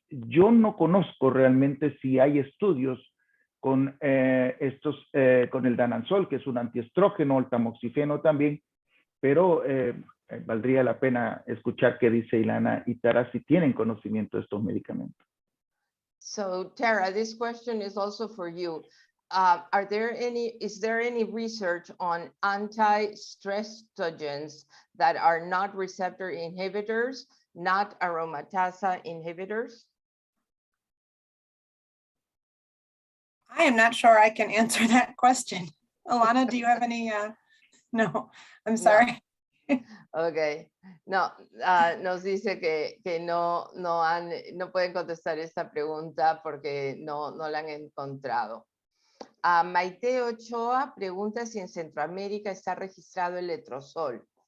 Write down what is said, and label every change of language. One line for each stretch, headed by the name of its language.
Spanish: Yo no conozco realmente si hay estudios con con el danazol, que es un antiestrógeno, el tamoxifeno también, pero valdría la pena escuchar qué dice Ilana y Tara si tienen conocimiento de estos medicamentos.
English: So Tara, this question is also for you. Is there any research on anti-stressogens that are not receptor inhibitors, not aromatase inhibitors? I am not sure I can answer that question. Alana, do you have any? No, I'm sorry.
Spanish: Okay, no, nos dice que no pueden contestar esta pregunta porque no la han encontrado. Maite Ochoa pregunta si en Centroamérica está registrado el letrozol.